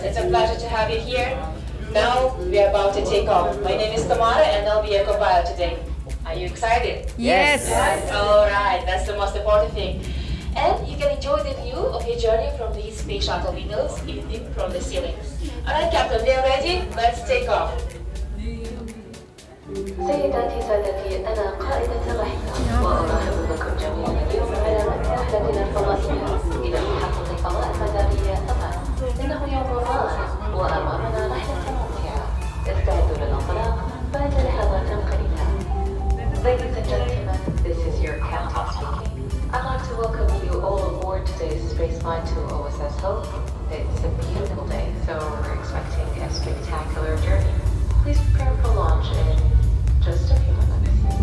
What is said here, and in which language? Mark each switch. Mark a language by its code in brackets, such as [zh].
[en] It's a pleasure to have you here. Now we are about to take off. My name is Tamara and I'll be your co-pilot today. Are you excited? Yes. Alright, that's the most important thing. And you can enjoy the view of your journey from these space shuttle windows emitting from the ceiling. Alright, Captain, we are ready. Let's take off. [ar] سيداتي سادتي أنا قائدة الرحلة وأرحب بكم جميعا اليوم على رحلتنا الفضائية إلى محطة الفضاء المدارية طبعا إنه يوم رائع وأمامنا رحلة ممتعة استعدوا للانطلاق بعد لحظات قليلة. [en] Ladies and gentlemen, this is your captain speaking. I'd like to welcome you all aboard today's spaceflight to OSS Hope. It's a beautiful day, so we're expecting a spectacular journey. Please prepare for launch in just a few minutes.